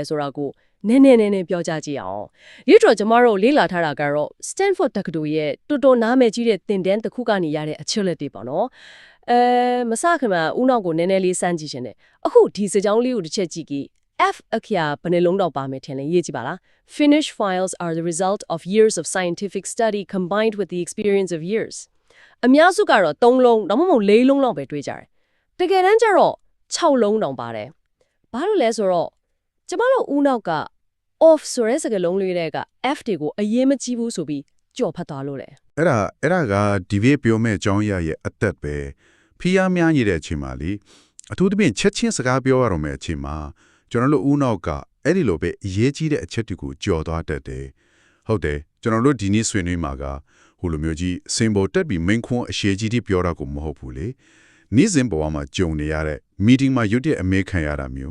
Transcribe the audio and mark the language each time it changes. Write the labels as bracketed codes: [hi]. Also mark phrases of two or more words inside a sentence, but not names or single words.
[my] ဆိုတာကိုနည်းနည်းပြောကြကြည့်အောင်ဒီတော့ကျမတို့လေ့လာထားတာကတော့ Stanford တက္ကသိုလ်ရဲ့တော်တော်နားမည်ကြီးတဲ့သင်တန်းတစ်ခုကနေရတဲ့အ ချက်လက်တွေပေါ့နော်မစခင်မှာဦးနောက်ကိုနည်းနည်းလေးစမ်းကြည့်ရှင်တယ်အခုဒီစကြောင်းလေးကိုတစ်ချက်ကြည့်ကြည့်F အခရာဘယ်နှလုံးတော့ပါမယ်ထင်လဲရေးကြည့်ပါလား [en] Finished files are the result of years of scientific study combined with the experience of years [my] အများစုကတော့3လုံးဒါမှမဟုတ်4လုံးလောက်ပဲတွေးကြတယ်တကယ်တမ်းကျတော့6လုံးတောင်ပါတယ်ဘာလို့လဲဆိုတော့ကျမတို့ဦးနောက်က off ဆိုတဲ့စကားလုံးလေးတွေက F တွေကိုအရေးမကြီးဘူးဆိုပြီးကြော်ဖတ်သွားလို့လေ အဲ့ဒါကဒီဘေးပြောမဲ့အကြောင်းအရာရဲ့အသက်ပဲဖီးယားများနေတဲ့အချိန်မှာလေအထူးသဖြင့်ချက်ချင်းစကားပြောရတော့မယ့်အချိန်မှာကျွန်တော်တို့ဦးနောက်ကအဲ့ဒီလိုပဲအရေးကြီးတဲ့အချက်တွေကိုကြော်သွားတတ်တယ်ဟုတ်တယ်ကျွန်တော်တို့ဒီနေ့ဆွေးနွေးမှာကဟိုလိုမျိုးကြီးစင်ပေါ်တက်ပြီးမိန်ခွန်းအရှိကြီးတိပြောတာကိုမဟုတ်ဘူးလေနေ့စဉ်ဘဝမှာကြုံနေရတဲ့ meeting မှာရွတ်တဲ့အမေခံရတာမျိုး